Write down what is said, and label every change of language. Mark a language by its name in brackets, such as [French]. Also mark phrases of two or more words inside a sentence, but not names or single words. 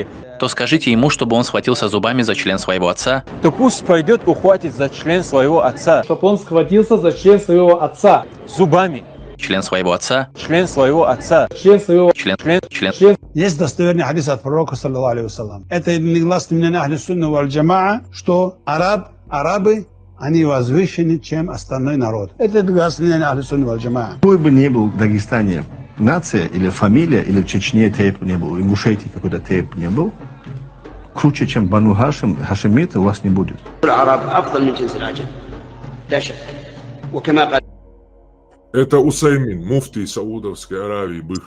[Russian] то скажите ему, чтобы он схватился зубами за член своего отца, то пусть пойдет ухватит за член своего отца. чтобы он схватился за член своего отца. Зубами. член своего отца, Член своего отца. Член своего... член. Есть достоверный хадис от пророка, [Arabic] صلى الله عليه وسلم. [Russian] Это негласно мнение [Arabic] أهل السنة والجماعة, [Russian] что арабы, они возвышены, чем остальной народ. Это негласно мнение [Arabic] أهل السنة والجماعة. [Russian] Какой бы ни был в Дагестане нация или фамилия, или в Чечне тейп не был, в Ингушетии какой-то тейп не был, круче, чем Бану Хашим, хашимиты у вас не будет. Это Усаймин, муфтий Саудовской Аравии, бывший.